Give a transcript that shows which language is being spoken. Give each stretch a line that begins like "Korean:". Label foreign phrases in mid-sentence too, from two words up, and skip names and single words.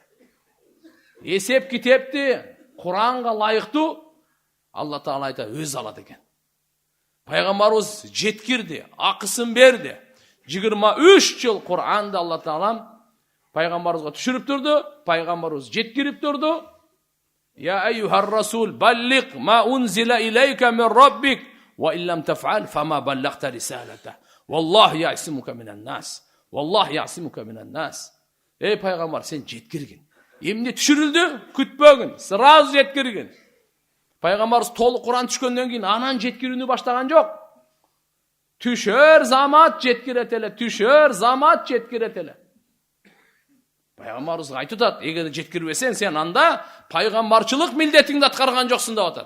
Kyrgyz: Эсеп китепти Куранга лайыктуу Алла Таала айта өз алат экен. Пайгамбарыбыз жеткирди, акысын берди. 23 жыл Куранды Алла Таала пайгамбарыбызга түшүрүп турду, пайгамбарыбыз жеткирип турду.
Arabic: يا أيها الرسول بلغ ما أنزل إليك من ربك وإن لم تفعل فما بلغت رسالته. والله يعصمك من الناس. والله يعصمك من الناس.
Kyrgyz: Эй пайгамбар, сен жеткиргин. Эмне түшүрүлдү? Күтпөгүн, сразу жеткиргин. Пайгамбарыбыз толук Кур'ан түшкөндөн кийин анан жеткирүүнү баштаган жок. Түшөр замат жеткирет эле, түшөр замат жеткирет эле. Пайгамбарыбыз айтып атат, эгер жеткирбесең, сен анда пайгамбарчылык милдетиңди аткарган жоксуң деп атат.